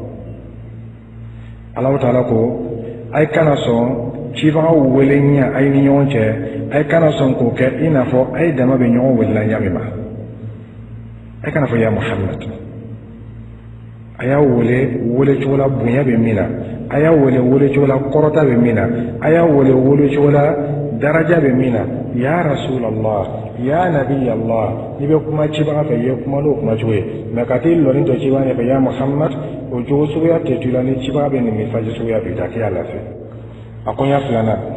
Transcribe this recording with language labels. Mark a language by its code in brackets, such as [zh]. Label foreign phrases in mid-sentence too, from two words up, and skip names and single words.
[ar] الله تعالى [bm] ko ay kana sɔn cibaga wele ɲɛ ay ni ɲɔgɔn cɛ ay kana sɔn k'o kɛ i n'a fɔ ay dama bɛ ɲɔgɔn wele la ɲami ma ay kana fɔ [ar] يا محمد [bm] a y'a wele cogo la bonya bɛ min na a y'a wele cogo la kɔrɔta bɛ min na a y'a wele cogo la daraja bɛ min na [ar] يا رسول الله يا نبي الله [bm] i bɛ kuma cibaga fɛ i ye kuma n'o kuma cogo ye mɛ ka t'i lɔni to cibaga ɲɛfɛ [ar] يا محمد [bm] o jogo suguya tɛ tu la ni cibaga bɛ nin message suguya bɛ ta k'i y'a lase a koɲa filanan